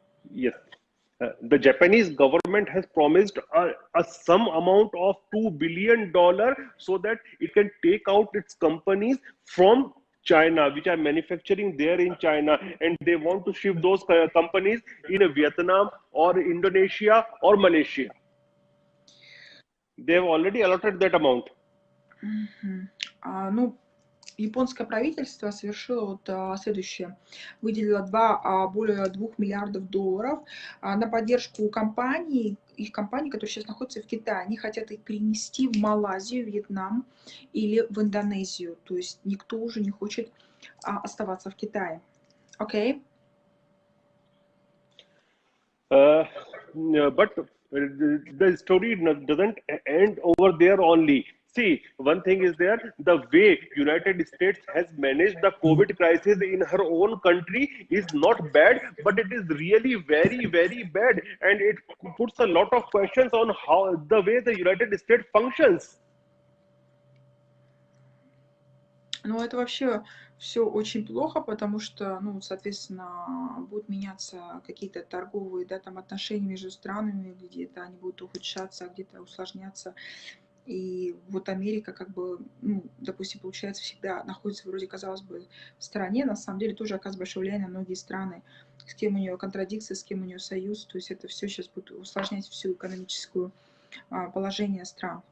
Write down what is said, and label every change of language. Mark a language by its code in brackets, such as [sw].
[en] Yes. The Japanese government has promised a sum amount of $2 billion so that it can take out its companies from China, which are manufacturing there in China, and they want to shift those companies in Vietnam or Indonesia or Malaysia. They have already allotted that amount. [ru] Ну, японское правительство совершило вот следующее. Выделило более 2 миллиардов долларов на поддержку компаний, их компаний, которые сейчас находятся в Китае. Они хотят их перенести в Малайзию, Вьетнам или в Индонезию. То есть никто уже не хочет оставаться в Китае. [en] Окей? But the story doesn't end over there only. See, one thing is there, the way United States has managed the COVID crisis in her own country is not bad, but it is really very, very bad. And it puts a lot of questions on how the way the United States functions. [ru] Ну, это вообще все очень плохо, потому что, ну, соответственно, будут меняться какие-то торговые, да, там отношения между странами, где-то они будут ухудшаться, где-то усложняться. И вот Америка, как бы, ну, допустим, получается, всегда находится вроде, казалось бы, в стороне, на самом деле тоже оказывает большое влияние на многие страны, с кем у нее контрадикция, с кем у нее союз, то есть это все сейчас будет усложнять всю экономическую положение стран.